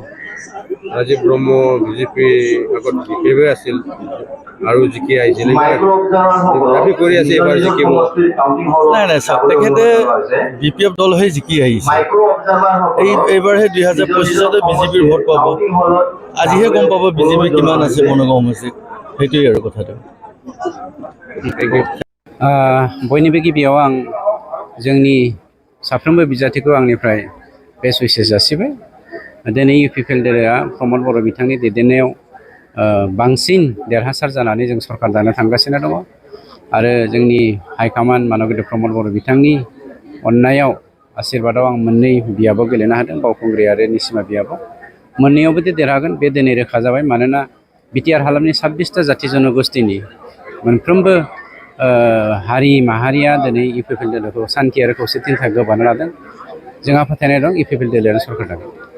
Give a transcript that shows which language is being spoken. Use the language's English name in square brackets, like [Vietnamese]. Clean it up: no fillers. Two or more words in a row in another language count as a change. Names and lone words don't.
[Assamese] ৰাজীৱ ব্ৰহ্ম বিজেপি আগত BPF আছিল আৰু জিকি আহিছিল আমি কৰি আছে এবাৰ জিকিব নাই নাই চাওক তেখেতে BPF দল হৈ জিকি আহিছে এইবাৰহে 2025তে বিজেপিৰ ভোট পাব আজিহে গম পাব বিজেপি কিমান আছে বনগাঁও সমষ্টিত সেইটোৱেই আৰু কথাটো [Bodo] बयनिबो गिबियाव आं जोंनि साफ्रोमबो बिजाथिखौ आंनिफ्राय [English] best wishes [Bodo] जासिबाय दिनै UPPL दोलोआ प्रमद बर' बिथांनि दैदेननायाव बांसिन देरहासार जानानै जों सरकार दानो थांगासिनो दङ आरो जोंनि हाइकमान्ड मानगोदै प्रमद बर' बिथांनि अननायाव आशीर्बादाव आं मोननै बियाबाव गेलेनो हादों बावखुंग्रि आरो निसिमा बियाबाव मोननैयावबो देरहागोन बे दिनै रोखा जाबाय मानोना बिटिआर हालामनि 26टा जाथि जनगोष्ठीनि मोनफ्रोमबो हारि माहारिया दिनै UPPL दोलोखौ सान्थि आरो खौसेथिनि थाखाय गोबानो लादों जोंहा फोथायनाय दं UPPL दोलोआनो सरकार दागोन